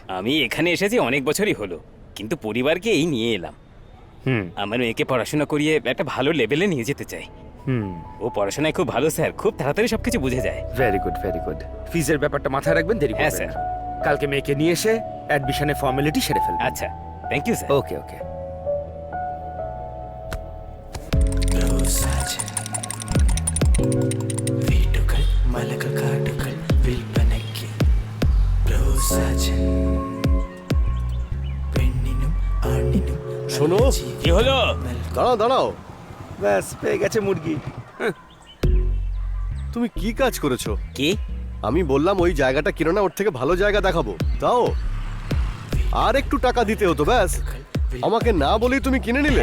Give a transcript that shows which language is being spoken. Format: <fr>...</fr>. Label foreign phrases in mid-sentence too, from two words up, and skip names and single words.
<bn>আমি এখানে এসেছি অনেক বছরই হলো, কিন্তু পরিবারকে এই নিয়ে এলাম। হুম আমার মেয়েকে পড়াশোনা করিয়ে একটা ভালো লেভেলে নিয়ে যেতে চাই। হুম, ও পড়াশোনায় খুব ভালো স্যার, খুব তাড়াতাড়ি সবকিছু বুঝে যায়।</bn> <en>very good very good.</en> <bn>ফিজের ব্যাপারটা মাথায় রাখবেন, দেরি হ্যাঁ, করবেন স্যার। না। কালকে মেয়েকে নিয়ে এসে</bn> <en>admission formality</en> <bn>সেরে ফেলবেন।</bn> <en>আচ্ছা, thank you sir. okay okay.</en> <ml>വീട്ടുകൾ മലകൾ കാട്ടുകൾ വിൽപ്പനയ്ക്ക് ബ്രോസാജൻ പെണ്ണിനും ആണിനും</ml> <bn>শোনো, কি হলো? দাঁড়াও দাঁড়াও, ব্যাস পেয়ে গেছে মুরগি। তুমি কি কাজ করেছো? কি? আমি বললাম ওই জায়গাটা কিনো না, ওর থেকে ভালো জায়গা দেখাবো, দাও। আর একটু টাকা দিতে হতো, ব্যাস। আমাকে না বলেই তুমি কিনে নিলে।</bn>